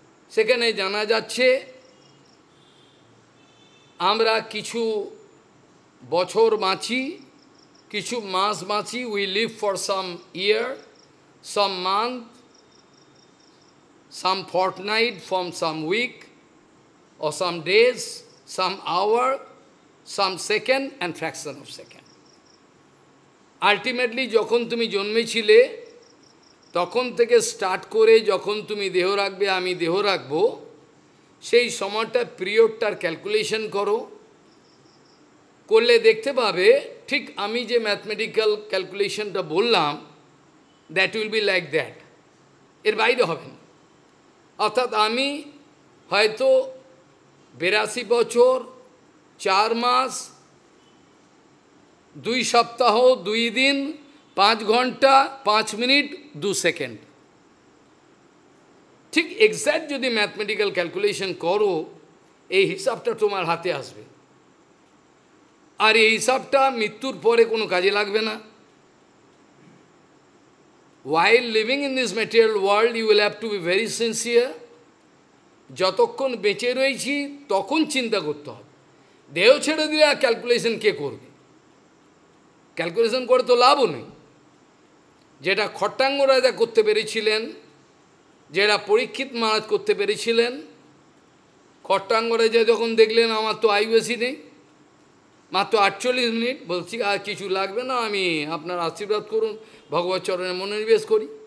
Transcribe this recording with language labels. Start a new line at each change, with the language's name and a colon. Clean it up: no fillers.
Bangla: সেখানে জানা যাচ্ছে, আমরা কিছু বছর বাঁচি, কিছু মাস বাঁচি,
English: We live for some year, some month, some fortnight, from some week, or some days, some hour, some second, and fraction of second.
Bangla: Ultimately, যখন তুমি জন্মেছিলে তখন থেকে স্টার্ট করে যখন তুমি দেহ রাখবে, আমি দেহ রাখবো, সেই সময়টা পিরিয়ডটার ক্যালকুলেশন করো, করলে দেখতে পাবে ঠিক আমি যে ম্যাথমেটিক্যাল ক্যালকুলেশনটা বললাম,
English: that will be like that,
Bangla: এর বাইরে হবে না। অর্থাৎ আমি হয়তো 82 বছর 4 মাস 2 সপ্তাহ 2 দিন 5 ঘন্টা 5 মিনিট 2 সেকেন্ড, ঠিক এক্স্যাক্ট যদি ম্যাথমেটিক্যাল ক্যালকুলেশন করো, এই হিসাবটা তোমার হাতে আসবে। আর এই হিসাবটা মৃত্যুর পরে কোনো কাজে লাগবে না।
English: While living in this material world, you will have to be very sincere.
Bangla: যতক্ষণ বেঁচে রয়েছি তখন চিন্তা করতে হবে। দেহ ছেড়ে দিলে আর ক্যালকুলেশন কে করবে? ক্যালকুলেশন করে তো লাভও নেই। যেটা খট্টাঙ্গ রাজা করতে পেরেছিলেন, যেটা পরীক্ষিত মহারাজ করতে পেরেছিলেন, খট্টাঙ্গ রাজা যখন দেখলেন আমার তো আয়ু বেশি নেই, মাত্র 48 মিনিট, বলছি আর কিছু লাগবে না, আমি আপনার আশীর্বাদ করুন, ভগবত চরণে মনোনিবেশ করি।